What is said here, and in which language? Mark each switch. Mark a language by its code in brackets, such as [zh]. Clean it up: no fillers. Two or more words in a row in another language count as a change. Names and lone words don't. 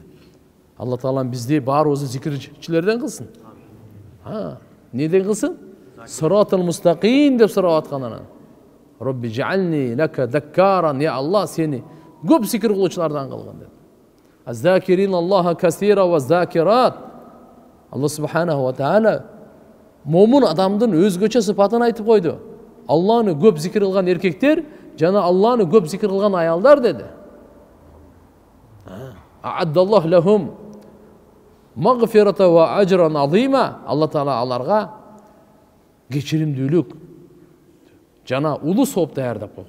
[ky] Алла Таалам бизди баарыбызды зикирчилерден кылсын. Неден кылсын? [ar] صراط المستقيم [ky] деп сурап атканынан. [ar] رب اجعلني لك ذكارا, [ky] я Алла сени көп зикир кылуучулардан кылгын деп. [ar] والذاكرين الله كثيرا والذاكرات. [ky] Алла [ar] سبحانه وتعالى [ky] момун адамдын өзгөчө сыпатын айтып койду. Алланы көп зикир кылган эркектер жана Алланы көп зикир кылган аялдар деди. [ar] أعد الله لهم مغفرة وأجرا عظيما. [ky] Алла Таала аларга кечиримдүүлүк жана улуу сооп даярдап койгон.